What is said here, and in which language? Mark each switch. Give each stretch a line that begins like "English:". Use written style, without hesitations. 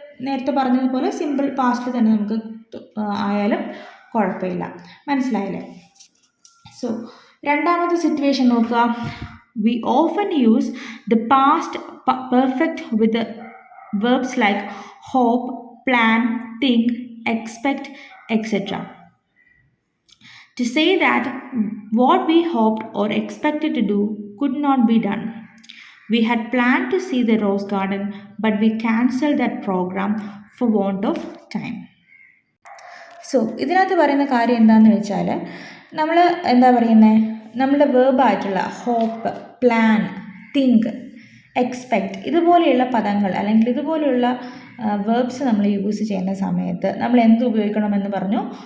Malayalam: നേരത്തെ പറഞ്ഞതുപോലെ സിമ്പിൾ പാസ്റ്റിൽ തന്നെ നമുക്ക് ആയാലും കുഴപ്പമില്ല. മനസ്സിലായില്ലേ?
English: so
Malayalam: രണ്ടാമത്തെ സിറ്റുവേഷൻ നോക്കുക.
English: We often use the past perfect with verbs like hope, plan, think, expect, etc. to say that what we hoped or expected to do could not be done. We had planned to see the rose garden, but we cancelled that program for want of time.
Malayalam: So ഇതിനകത്ത് പറയുന്ന കാര്യം എന്താണെന്ന് വെച്ചാൽ നമ്മൾ എന്താ പറയുന്നത്, നമ്മളുടെ വേർബായിട്ടുള്ള hope, plan, think, expect ഇതുപോലെയുള്ള പദങ്ങൾ അല്ലെങ്കിൽ ഇതുപോലെയുള്ള വേർബ്സ് നമ്മൾ യൂസ് ചെയ്യുന്ന സമയത്ത് നമ്മൾ എന്ത് ഉപയോഗിക്കണമെന്ന് പറഞ്ഞു?